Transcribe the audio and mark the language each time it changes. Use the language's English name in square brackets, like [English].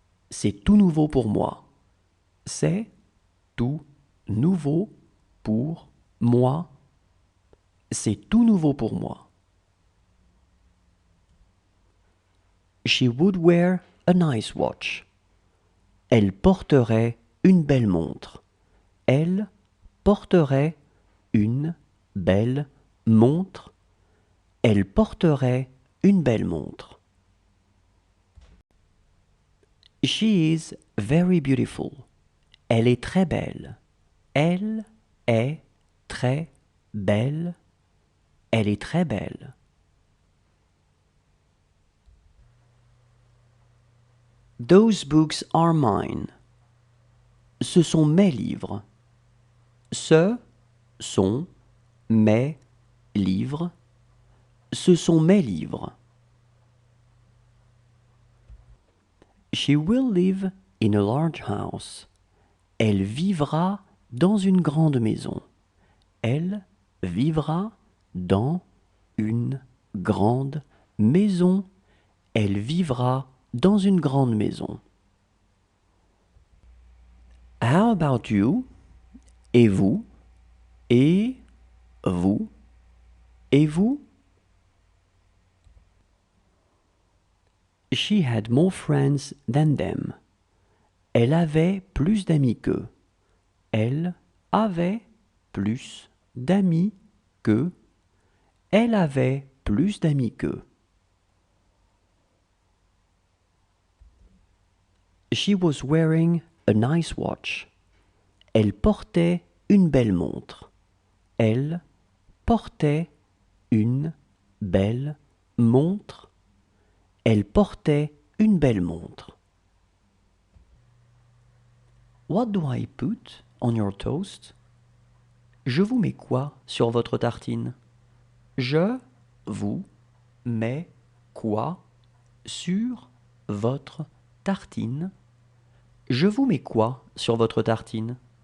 [French] C'est tout nouveau pour moi. C'est tout nouveau pour moi. C'est tout nouveau pour moi. [English] She would wear a nice watch. [French] Elle porterait une belle montre. Elle porterait une belle montre. Elle porterait une belle montre. [English] She is very beautiful. [French] Elle est très belle. Elle est très belle. Elle est très belle. [English] Those books are mine. [French] Ce sont mes livres. Ce sont mes livres. Ce sont mes livres. [English] She will live in a large house. [French] Elle vivra dans une grande maison. Elle vivra dans une grande maison. Elle vivra dans une grande maison. [English] How about you? [French] Et vous? Et vous? Et vous? [English] She had more friends than them. [French] Elle avait plus d'amis qu'eux. Elle avait plus d'amis qu'eux. Elle avait plus d'amis qu'eux. [English] She was wearing a nice watch. [French] Elle portait une belle montre. Elle portait une belle montre. Elle portait une belle montre. [English] What do I put on your toast? [French] Je vous mets quoi sur votre tartine? Je vous mets quoi sur votre tartine? Je vous mets quoi sur votre tartine?